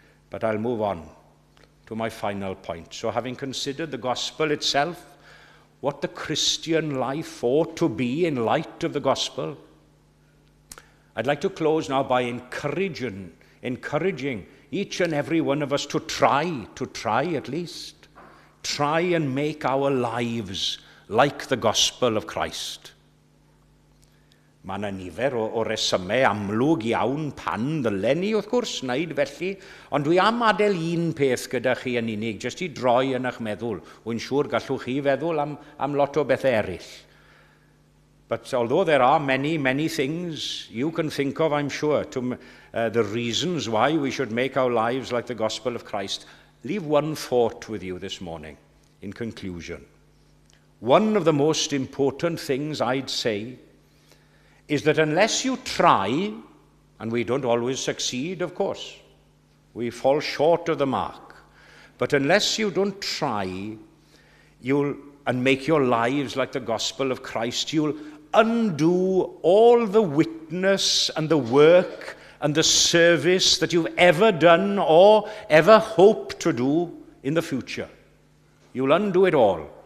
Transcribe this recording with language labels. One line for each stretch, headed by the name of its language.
English: But I'll move on to my final point. So having considered the gospel itself, what the Christian life ought to be in light of the gospel, I'd like to close now by encouraging each and every one of us to try at least, try and make our lives like the gospel of Christ.
Welsh: Mae yna nifer o resymau amlwg iawn pan ddylen ni, wrth gwrs, wneud felly, ond dwi am adael un peth gyda chi yn unig, jyst I droi yn eich meddwl. Wy'n siŵr gallwch chi feddwl am lot o bethau eraill.
English: But although there are many, many things you can think of, I'm sure, the reasons why we should make our lives like the gospel of Christ, leave one thought with you this morning in conclusion. One of the most important things I'd say is that unless you try, and we don't always succeed, of course, we fall short of the mark, but unless you don't try, and make your lives like the gospel of Christ, you'll undo all the witness and the work and the service that you've ever done or ever hope to do in the future. You'll undo it all.